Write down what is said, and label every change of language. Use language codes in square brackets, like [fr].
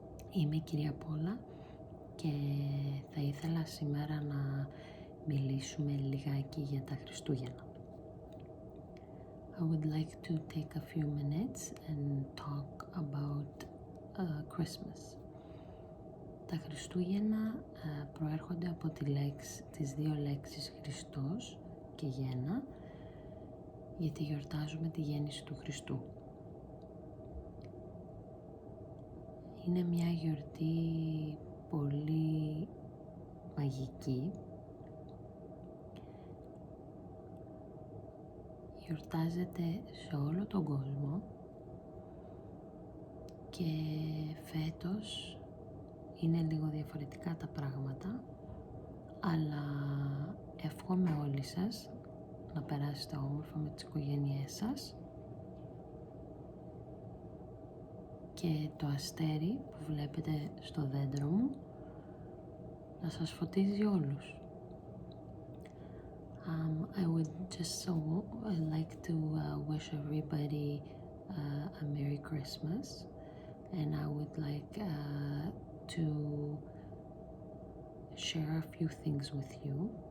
[el] Είμαι η κυρία Πόλα και θα ήθελα σήμερα να μιλήσουμε λιγάκι για τα Χριστούγεννα. [en] I would like to take a few minutes and talk about Christmas. [el] Τα Χριστούγεννα προέρχονται από τις δύο λέξεις Χριστός και Γέννα, γιατί γιορτάζουμε τη γέννηση του Χριστού. Είναι μια γιορτή πολύ μαγική. Γιορτάζεται σε όλο τον κόσμο και φέτος είναι λίγο διαφορετικά τα πράγματα, αλλά εύχομαι όλοι σας να περάσετε όμορφα με τις οικογένειές σας και το αστέρι που βλέπετε στο δέντρο μου να σας φωτίζει όλους. [en] I would just like to wish everybody a Merry Christmas, and I would like to share a few things with you.